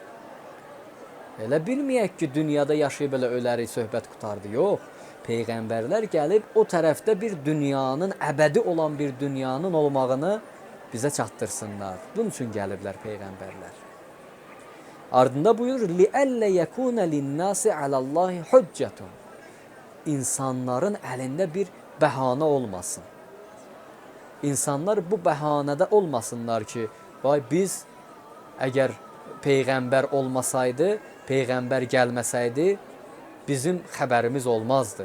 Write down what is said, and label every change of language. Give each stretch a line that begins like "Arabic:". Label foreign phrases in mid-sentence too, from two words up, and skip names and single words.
Azerbaijani: Elə bilməyək ki, dünyada yaşayıb elə ölərik, söhbət qutardı. Yox, Peyğəmbərlər gəlib o tərəfdə bir dünyanın, əbədi olan bir dünyanın olmağını bizə çatdırsınlar. Bunun üçün gəliblər Peyğəmbərlər. Ardında buyurur,
Arabic: لِأَلَّ يَكُونَ لِلنَّاسِ عَلَى اللّٰهِ حُجَّةٌ.
Azerbaijani: İnsanların əlində bir bəhanə olmasın. İnsanlar bu bəhanədə olmasınlar ki, vay biz əgər Peyğəmbər olmasaydı, Peyğəmbər gəlməsəydi, bizim xəbərimiz olmazdı.